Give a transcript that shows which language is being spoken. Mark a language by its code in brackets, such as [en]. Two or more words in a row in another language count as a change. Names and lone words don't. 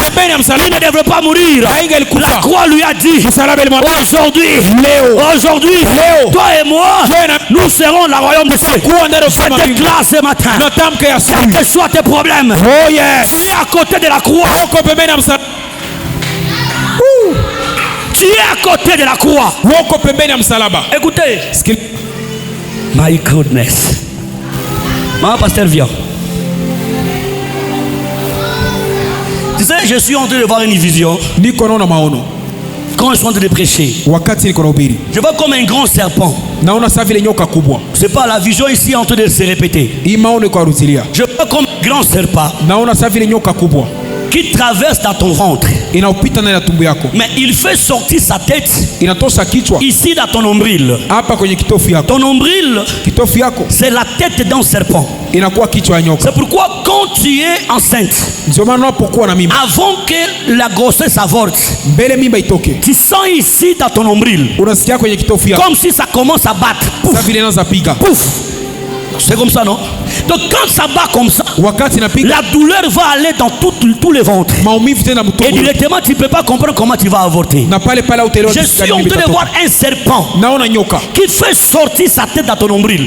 [fr] Il ne devrait pas mourir. La croix lui a dit, aujourd'hui, toi et moi, nous serons le royaume de Dieu. Je déclare ce matin, quels que soient tes problèmes, tu es à côté de la croix. Tu es à côté de la croix. [sw] Woko pembeni ya msalaba. [fr] Écoutez. [en] My goodness. [fr] Maman pasteur viens. Tu sais, je suis en train de voir une vision. [sw] Niko naona maono. [fr] Quand je suis en train de prêcher, [sw] wakati niko nahubiri, [fr] je vois comme un grand serpent. [sw] Naona sawa vile nyoka kubwa. [fr] C'est pas la vision ici en train de se répéter. [sw] Hii maono iko arudilia. [fr] Je vois comme un grand serpent. [sw] Naona sawa vile nyoka kubwa [fr] qui traverse dans ton ventre. [sw] Inaupita ndani ya tumbo yako. [fr] Mais il fait sortir sa tête. [sw] Inatosha kichwa. [fr] Ici dans ton nombril. [sw] Hapa kwenye kitofu yako. [fr] Ton nombril, [sw] kitofu yako, [fr] c'est la tête d'un serpent. [sw] Inakuwa kichwa ya nyoka. [fr] C'est pourquoi quand tu es enceinte, [sw] ndio maana unapokuwa na mimba, [fr] avant que la grossesse avorte, [sw] mbele mimba itoke, [fr] tu sens ici dans ton nombril, [sw] unasikia kwenye kitofu yako [fr] comme si ça commence à battre. [sw] Ça vile inaanza piga. [fr] Pouf. C'est comme ça, non? Donc quand ça bat comme ça, la douleur va aller dans tout le ventre. Et directement, tu ne peux pas comprendre comment tu vas avorter. Je suis en train de voir un serpent qui fait sortir sa tête dans ton nombril.